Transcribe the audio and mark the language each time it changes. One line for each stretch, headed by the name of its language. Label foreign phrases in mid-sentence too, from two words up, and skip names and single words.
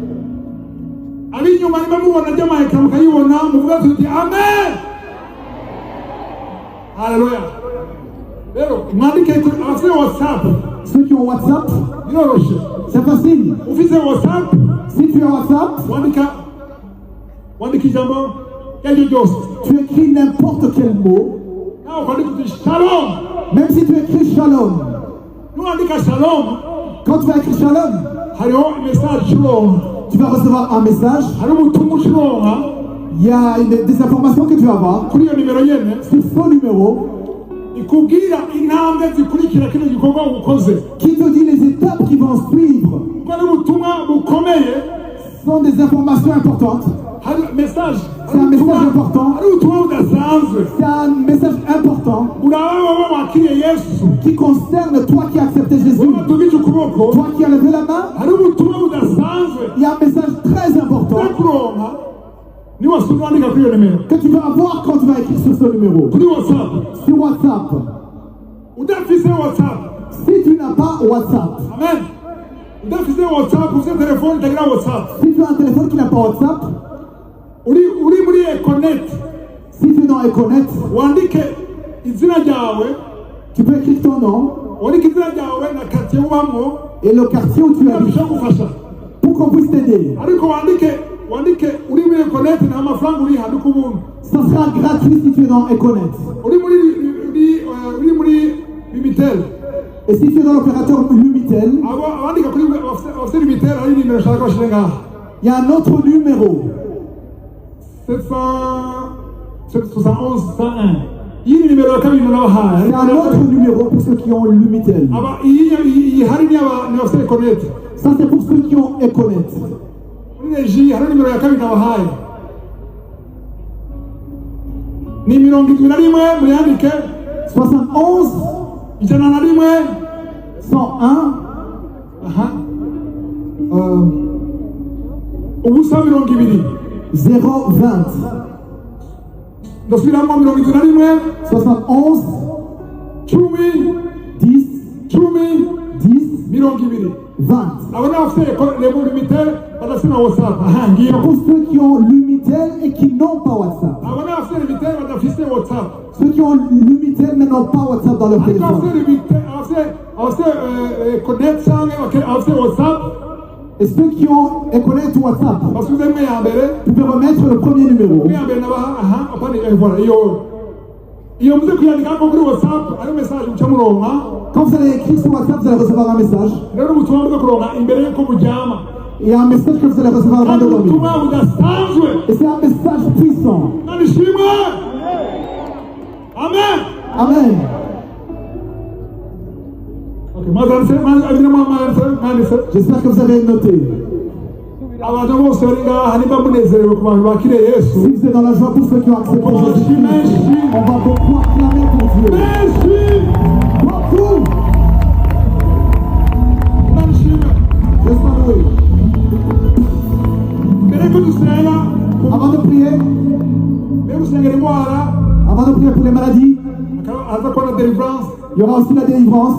French: Alléluia. Ceux qui ont WhatsApp, c'est facile. Si tu as WhatsApp,
Rundi: wandika ijambo iryo ryose.
French: Tu écris n'importe quel mot,
Rundi: nawe ukandika uti shalom.
French: même si tu écris shalom.
Rundi: Nuwandika shalom,
French: Quand tu vas écrire shalom,
Rundi: hariho message shalom.
French: tu vas recevoir un message.
Rundi: Hari ubutumwa ushobora
French: Il y a des informations que tu vas avoir
Rundi: kuri iyo nimero nyene
French: sur son numéro
Rundi: ikubwira intambwe zikurikira kino gikorwa ukoze.
French: qui te dit les étapes qui vont suivre.
Rundi: Kuko ari ubutumwa bukomeye.
French: Ce sont des informations importantes.
Rundi: Hari message.
French: C'est un message important.
Rundi: Hari ubutumwa budasanzwe.
French: C'est un message important
Rundi: uraba wowe wakiriye Yesu.
French: qui concerne toi qui as accepté Jésus.
Rundi: Wowe watubije ukuboko.
French: Toi qui as levé la main,
Rundi: Hari ubutumwa budasanzwe.
French: il y a un message très important
Rundi: kuronka niba wandika kuri iyo nimero
French: que tu vas avoir quand tu vas écrire sur ce numéro.
Rundi: kuri WhatsApp.
French: Sur WhatsApp.
Rundi: Udafise WhatsApp.
French: Si tu n'as pas WhatsApp,
Rundi: Amen. Udafise WhatsApp, ufite telefone itagira WhatsApp.
French: si tu as un téléphone qui n'a pas WhatsApp,
Rundi: uri muri Econet.
French: si tu es dans Econet,
Rundi: Wandike izina ryawe,
French: tu peux écrire ton nom
Rundi: wandike izina ryawe na quartier ubamo,
French: et le quartier où tu habites
Rundi: bishobora gufasha.
French: pour qu'on puisse t'aider.
Rundi: Ariko wandike uri muri Econet nta mafaranga uri handika ubuntu.
French: Ça sera gratuit si tu es dans Econet.
Rundi: Uri muri Limitel.
French: Et si tu es dans l'opérateur Lumitel,
Rundi: Abandika kuri afite Limitel hari nimero ushaka ko bashire ngaha.
French: il y a un autre numéro.
Rundi: 771 101. Iyi nimero ya kabiri nabahaye.
French: C'est un autre numéro pour ceux qui ont Lumitel.
Rundi: Aba iyi hari ni abafite Econet.
French: Ça, c'est pour ceux qui ont Econet.
Rundi: Muri regie hari nimero ya kabiri nabahaye. Ni 71 muyandike 71 101 101 ubusa 20 020 ndasubiramo 71 71 10 10 10 10 20. abo ni abafite Limitel badafite na WhatsApp. Ngiyo
French: Pour ceux qui ont Lumitel et qui n'ont pas WhatsApp.
Rundi: abo ni abafite Limitel badafite WhatsApp.
French: Ceux qui ont Lumitel mais n'ont pas WhatsApp dans leur
Rundi: ariko
French: téléphone.
Rundi: abafite Limitel abafite Connect cyangwa abafite WhatsApp
French: Et ceux qui ont Econet ou WhatsApp,
Rundi: basubize imwe ya mbere.
French: tu peux remettre le premier numéro.
Rundi: Imwe ya mbere nabaha apana voilà iyo muze kuyandikako kuri WhatsApp ari message muca muronka.
French: Quand vous allez écrire sur WhatsApp, vous allez recevoir un message.
Rundi: rero ubutumwa bwo kuronka imbere yuko muryama.
French: Il y a un message que vous allez recevoir avant de dormir.
Rundi: ubutumwa budasanzwe.
French: Et c'est un message puissant.
Rundi: Nishimwe. Amen. Amen.
French: J'espère que vous avez noté.
Rundi: abantu bose bari ngaha niba munezerewe ku bantu bakiriye Yesu.
French: Si vous êtes dans la joie pour ceux qui ont accepté Jésus, on va beaucoup acclamer pour Dieu. Beaucoup. J'espère louer. Avant de prier, avant de prier pour les maladies, il y aura aussi la délivrance.